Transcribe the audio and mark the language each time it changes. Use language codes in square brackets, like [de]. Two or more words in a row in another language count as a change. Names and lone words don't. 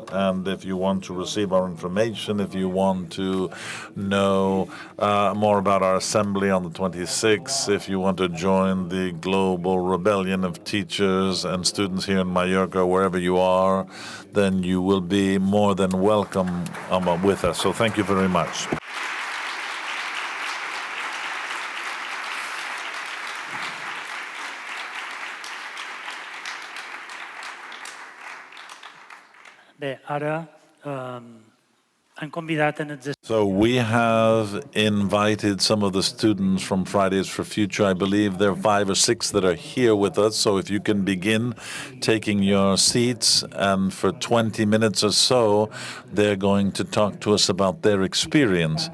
[en] And if you want to receive our information, if you want to know more about our assembly on the 26th, if you want to join the global rebellion of teachers and students here in Mallorca, wherever you are, then you will be more than welcome with us. So thank you very much. [ca] Bé, ara han convidat en els... [en] So we have invited some of the students from Fridays for Future. I believe there are 5 or 6 that are here with us. So if you can begin taking your seats, and for 20 minutes or so, they're going to talk to us about their experience.